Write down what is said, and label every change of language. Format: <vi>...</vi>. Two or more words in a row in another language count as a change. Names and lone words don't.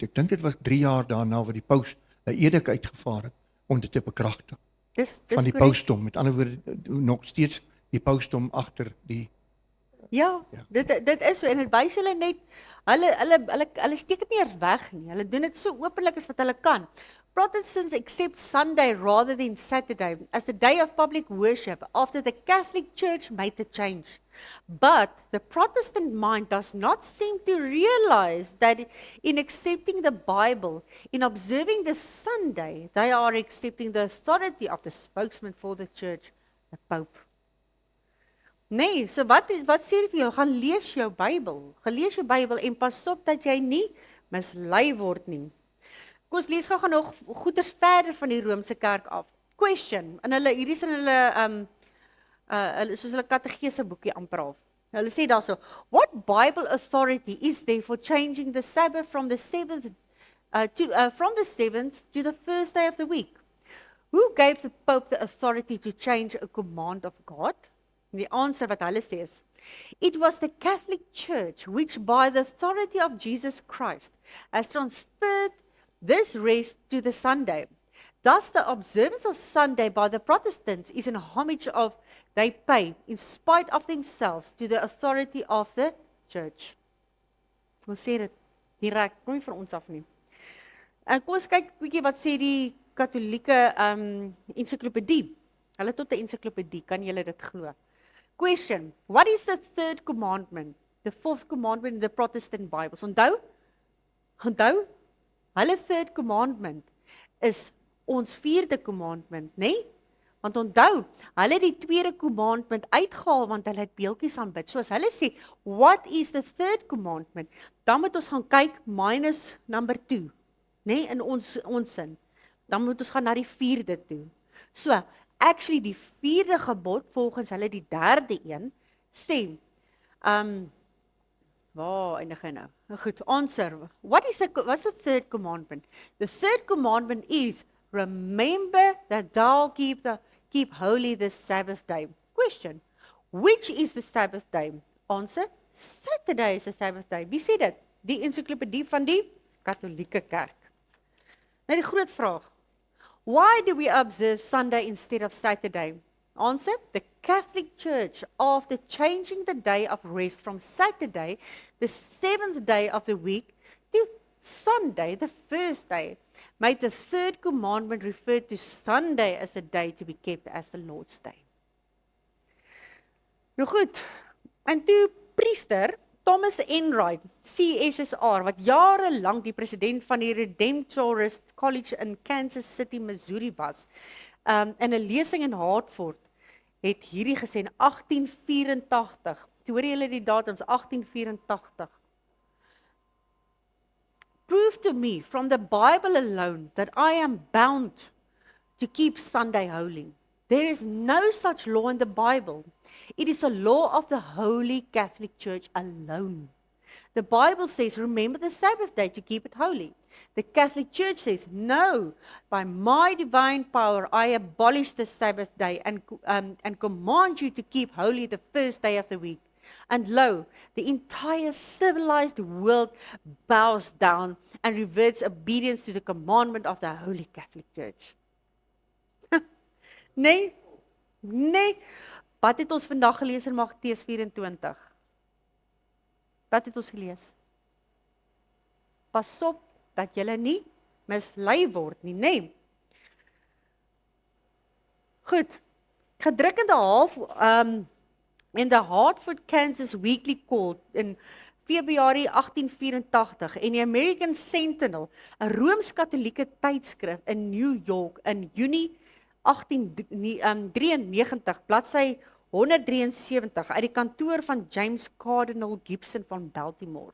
<af>Ek dink dit was 3 jaar daarna wat die paus 'n edik uitgevaar het om dit te bekragtig. Dis Van die korrek. pausdom, met ander woorde nog steeds die pausdom agter die. Ja, dit is so en dit wys hulle net hulle steek dit nie eers weg nie. Hulle doen dit so openlik as wat hulle kan.</af> <en>Protestants accept Sunday rather than Saturday as a day of public worship after the Catholic Church made the change. But the Protestant mind does not seem to realize that in accepting the Bible, in observing the Sunday, they are accepting the authority of the spokesman for the church, the Pope.</en> <af>Nee, so wat sê hy vir jou? Gaan lees jou Bybel. Gelees jou Bybel en pas op dat jy nie mislei word nie. Kom ons lees gou nog goeders verder van die Romeinse kerk af. Question, en hulle hierdie is in hulle soos hulle katekese boekie amper af. Hulle sê daarso,</af> <en>what Bible authority is there for changing the Sabbath from the seventh to the first day of the week? Who gave the Pope the authority to change a command of God? And the answer</en> <af>wat hulle sê is,</af> <en>it was the Catholic Church which by the authority of Jesus Christ has transferred this rest to the Sunday. Thus the observance of Sunday by the Protestants is an homage of they pay in spite of themselves to the authority of the church.</en> <af>Ons sê dit direk, kom nie van ons af nie. En kom ons kyk bietjie wat sê die Katolieke ensiklopedie. Hulle tot 'n ensiklopedie, kan julle dit glo?</af> <en>Question, what is the third commandment? The fourth commandment in the Protestant Bibles.</en> <af>Onthou? Hulle</af> <en>third commandment</en> <af>is ons vierde commandment, né? Want onthou, hulle het die tweede commandment uitgehaal want hulle het beeltjies aanbid. So as hulle sê,</af> <en>what is the third commandment?</en> <af>Dan moet ons gaan kyk minus number 2, né? In ons sin. Dan moet ons gaan na die vierde toe. So, actually die vierde gebod volgens hulle die derde een sê, waar eindig hy nou? Goed,</af> <en>answer. What's the third commandment? The third commandment is, remember that thou keep holy the Sabbath day. Question, which is the Sabbath day? Answer, Saturday is the Sabbath day.</en> <af>Wie sê dit? Die encyclopedie van die Katholieke Kerk. Nou die groot vraag,</af> <en>why do we observe Sunday instead of Saturday? Answer, the Catholic Church, after changing the day of rest from Saturday, the seventh day of the week, to Sunday, the first day, made the third commandment refer to Sunday as a day to be kept as the Lord's day.</en> <af>Nou goed, en toe priester Thomas Enright, CSSR, wat jarelang die president van die Redemptorist College in Kansas City, Missouri was, in 'n lesing in Hartford, het hierdie gesê in 1884, toe hoor julle die datums, 1884,</af> <en>prove to me from the Bible alone that I am bound to keep Sunday holy. There is no such law in the Bible. It is a law of the Holy Catholic Church alone. The Bible says, remember the Sabbath day to keep it holy. The Catholic Church says, no, by my divine power I abolish the Sabbath day and command you to keep holy the first day of the week. And lo, the entire civilized world bows down and reverts obedience to the commandment of the Holy Catholic Church.</en> <af>Nee, wat het ons vandag gelees in Matteus 24? Wat het ons gelees? Pas op dat julle nie mislei word nie, nee. Goed, gedruk in the Hartford, Kansas Weekly Call in Februarie 1884 en die American Sentinel, 'n Rooms-Katolieke tydskrif in New York in Junie 1893, bladsy 173, uit die kantoor van James Cardinal Gibson van Baltimore.</af>